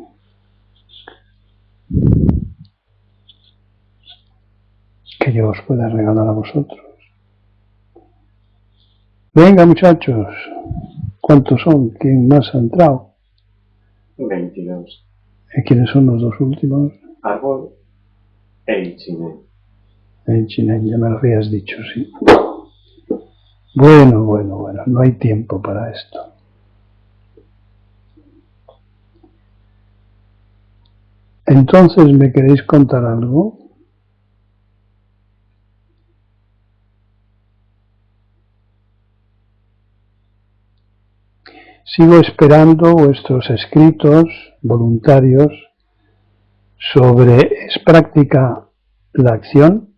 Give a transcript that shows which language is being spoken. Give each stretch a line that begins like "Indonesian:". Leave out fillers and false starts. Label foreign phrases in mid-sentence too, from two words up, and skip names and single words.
Spanish: Que yo os pueda regalar a vosotros. Venga, muchachos. ¿Cuántos son? ¿Quién más ha entrado? 22. ¿Y quiénes son los dos últimos? Árbol e Ichine. Ichine, ya me lo habías dicho, sí. Bueno, no hay tiempo para esto. Entonces, ¿me queréis contar algo? Sigo esperando vuestros escritos voluntarios sobre ¿es práctica la acción?